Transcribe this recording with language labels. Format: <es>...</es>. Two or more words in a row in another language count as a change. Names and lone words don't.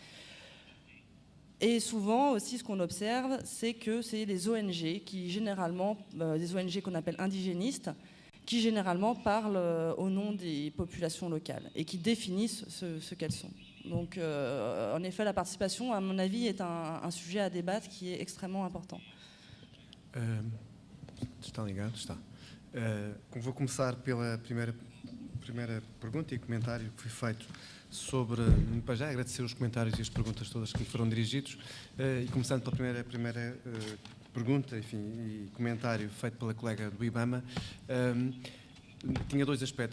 <fr>Et souvent aussi, ce qu'on observe, c'est que c'est les ONG qui généralement, des ONG qu'on appelle indigénistes, qui généralement parlent au nom des populations locales et qui définissent ce qu'elles sont. Donc, en effet, la participation, à mon avis, est un sujet à débattre qui est extrêmement important.</fr> <pt>Está ligado? Está. Vou começar pela primeira pergunta e comentário que foi feito sobre, para já agradecer os comentários e as perguntas todas que me foram dirigidos, e começando pela primeira pergunta, enfim, e comentário feito pela colega do IBAMA, tinha dois aspectos.</pt>